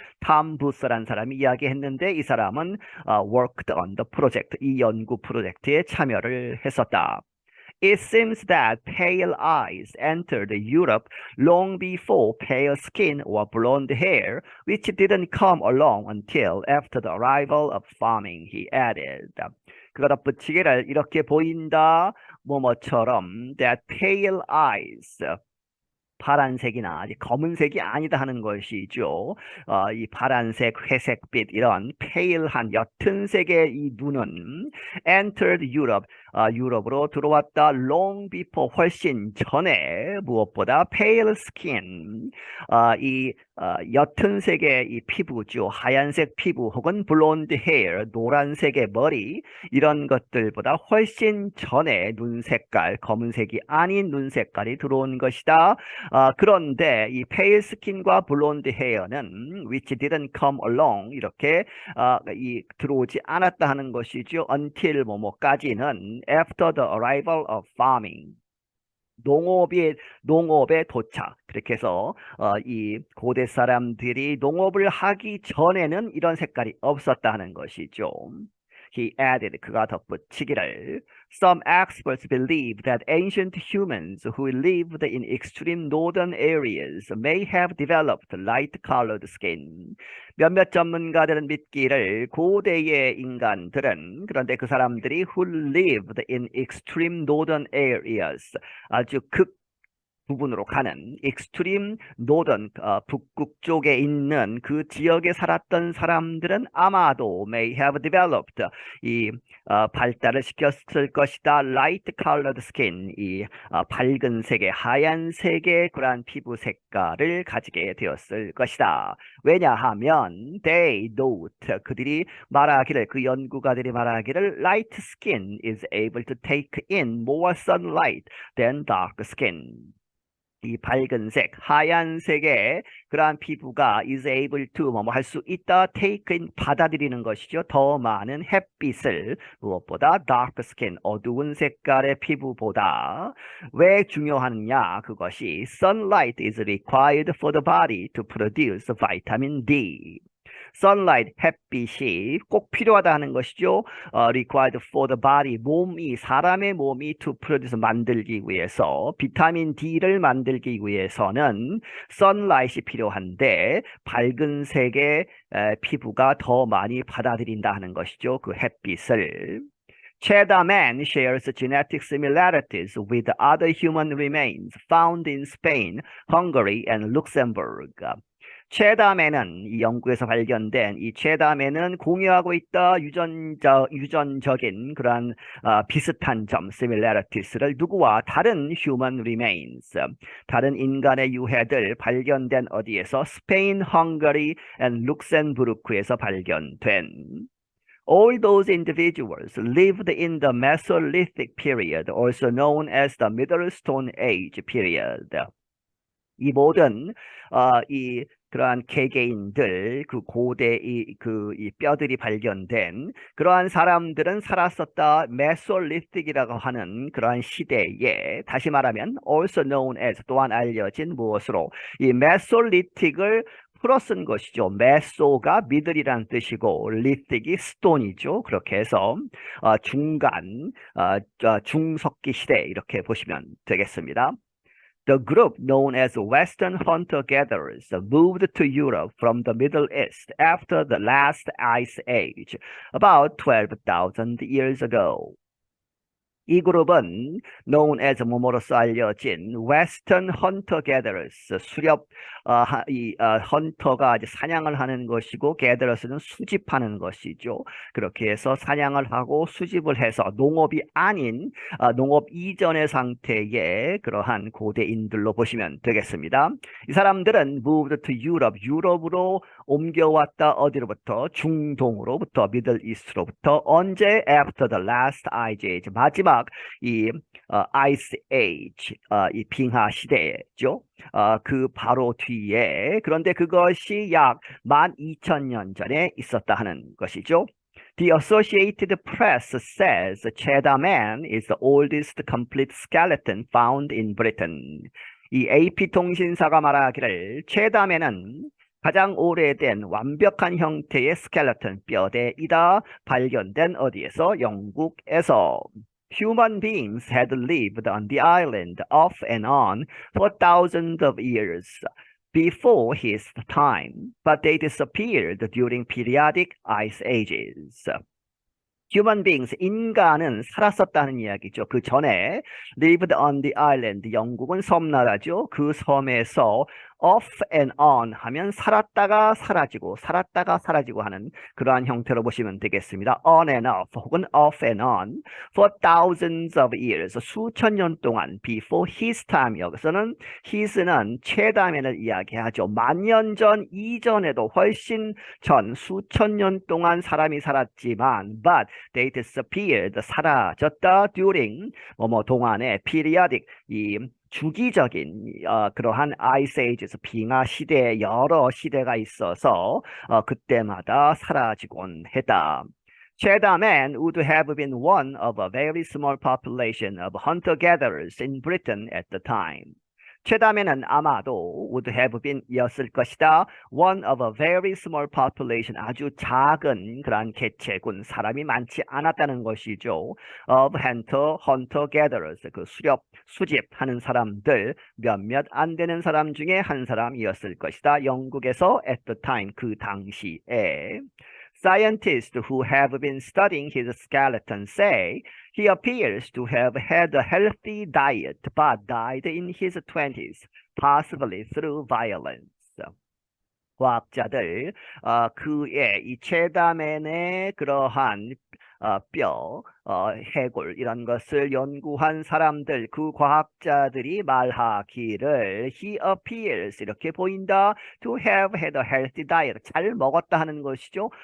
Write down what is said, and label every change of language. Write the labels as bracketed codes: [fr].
[ko] 탐 부스라는 사람이 이야기했는데 이 사람은 [en] worked on the project [ko] 이 연구 프로젝트에 참여를 했었다. [en] It seems that pale eyes entered Europe long before pale skin or blonde hair, which didn't come along until after the arrival of farming, he added. [ko] 그가 덧붙이기를 이렇게 보인다 뭐뭐처럼 [en] that pale eyes [ko] 파란색이나 검은색이 아니다 하는 것이죠. 이 파란색, 회색빛 이런 페일한 옅은 색의 이 눈은 [en] entered Europe, [ko] 유럽으로 들어왔다 [en] long before [ko] 훨씬 전에 무엇보다 [en] pale skin, [ko] 이 옅은 색의 이 피부죠. 하얀색 피부 혹은 [en] blonde hair, [ko] 노란색의 머리 이런 것들보다 훨씬 전에 눈 색깔, 검은색이 아닌 눈 색깔이 들어온 것이다. 그런데 이 [en] pale skin [ko] 과 [en] blonde hair [ko] 는 [en] which didn't come along [ko] 이렇게 들어오지 않았다 하는 것이죠. [en] until [ko] 뭐뭐까지는 [en] after the arrival of farming. [ko] 농업의 도착. 그렇게 해서 이 고대 사람들이 농업을 하기 전에는 이런 색깔이 없었다는 것이죠. [en] He added, [ko] 그가 덧붙이기를 [en] Some experts believe that ancient humans who lived in extreme northern areas may have developed light-colored skin. [ko] 몇몇 전문가들은 믿기를 고대의 인간들은 그런데 그 사람들이 [en] who lived in extreme northern areas [ko] 아주 부분으로 가는 익스트림 노던 북극 쪽에 있는 그 지역에 살았던 사람들은 아마도 [en] may have developed [ko] 이 발달을 시켰을 것이다. [en] light colored skin [ko] 이 밝은 색의 하얀색의 그러한 피부 색깔을 가지게 되었을 것이다. 왜냐하면 [en] they note [ko] 그들이 말하기를 그 연구가들이 말하기를 [en] light skin is able to take in more sunlight than dark skin. [ko] 이 밝은색, 하얀색의 그러한 피부가 [en] is able to [ko] 뭐뭐 할 수 있다, [en] take in [ko] 받아들이는 것이죠. 더 많은 햇빛을 무엇보다 [en] dark skin, [ko] 어두운 색깔의 피부보다 왜 중요하느냐? 그것이 [en] sunlight is required for the body to produce vitamin D. [ko] sunlight, 햇빛이 꼭 필요하다 하는 것이죠. [en] required for the body, [ko] 사람의 몸이 [en] to produce, [ko] 만들기 위해서, 비타민 D를 만들기 위해서는 sunlight이 필요한데, 밝은 색의 피부가 더 많이 받아들인다 하는 것이죠. 그 햇빛을. [en] Cheddar-Man shares genetic similarities with other human remains found in Spain, Hungary, and Luxembourg. [ko] 체담에는 이 영국에서 발견된 이 체담에는 공유하고 있다 유전적인 그러한 비슷한 점 similarities,를 누구와 다른 [en] human remains [ko] 다른 인간의 유해들 발견된 어디에서 스페인, 헝가리, and 룩셈부르크에서 발견된 [en] All those individuals lived in the Mesolithic period, also known as the Middle Stone Age period. [ko] 이 모든 이 그러한 개개인들 그 고대 이 뼈들이 발견된 그러한 사람들은 살았었다 메솔리틱이라고 하는 그러한 시대에 다시 말하면 [en] also known as [ko] 또한 알려진 무엇으로 이 메솔리틱을 풀어 쓴 것이죠. 메소가 미들이라는 뜻이고 리틱이 스톤이죠. 그렇게 해서 중간 중석기 시대 이렇게 보시면 되겠습니다. [en] The group known as Western hunter-gatherers moved to Europe from the Middle East after the last ice age, about 12,000 years ago. [ko] 이 그룹은 [en] known as [ko] 뭐뭐로서 알려진 [en] Western hunter-gatherers, [ko] 수렵 헌터가 이제 사냥을 하는 것이고 gatherers는 수집하는 것이죠. 그렇게 해서 사냥을 하고 수집을 해서 농업이 아닌 농업 이전의 상태의 그러한 고대인들로 보시면 되겠습니다. 이 사람들은 [en] moved to Europe, [ko] 유럽으로 옮겨왔다 어디로부터? 중동으로부터, 미들 이스트로부터 언제? [en] After the last ice age, [ko] 마지막 이 [en] ice age, [ko] 이 빙하 시대죠. 그 바로 뒤에 그런데 그것이 약 12,000년 전에 있었다 하는 것이죠. [en] The Associated Press says Chedaman is the oldest complete skeleton found in Britain. [ko] 이 AP 통신사가 말하기를 체담에는 가장 오래된 완벽한 형태의 스켈레톤 뼈대이다 발견된 어디에서? 영국에서. [en] Human beings had lived on the island off and on for thousands of years before his time, but they disappeared during periodic ice ages. Human beings, [ko] 인간은 살았었다는 이야기죠. 그 전에 [en] lived on the island, [ko] 영국은 섬나라죠. 그 섬에서 [en] off and on [ko] 하면 살았다가 사라지고 살았다가 사라지고 하는 그러한 형태로 보시면 되겠습니다. [en] on and off [ko] 혹은 [en] off and on for thousands of years, [ko] 수천 년 동안 [en] before his time, [ko] 여기서는 his는 체담을 이야기하죠. 만년 전 이전에도 훨씬 전 수천 년 동안 사람이 살았지만 [en] but they disappeared, [ko] 사라졌다 during 뭐뭐 동안에 periodic, 이 주기적인 그러한 [en] ice ages, [ko] 빙하 시대에 여러 시대가 있어서 그때마다 사라지곤 했다. [en] Chedaman would have been one of a very small population of hunter-gatherers in Britain at the time. [ko] 체담에는 아마도 [en] would have been [ko] 였을 것이다. [en] One of a very small population, [ko] 아주 작은 그러한 개체군, 사람이 많지 않았다는 것이죠. [en] Of hunter-gatherers, [ko] 그 수집하는 사람들, 몇몇 안 되는 사람 중에 한 사람이었을 것이다. 영국에서 [en] at the time, [ko] 그 당시에. [en] Scientists who have been studying his skeleton say he appears to have had a healthy diet but died in his 20s, possibly through violence. [ko] 과학자들 그의 이 체다맨의 그러한 뼈, 해골 이런 것을 연구한 사람들, 그 과학자들이 말하기를 [en] he appears, [ko] 이렇게 보인다, [en] to have had a healthy diet, [ko] 잘 먹었다 하는 것이죠.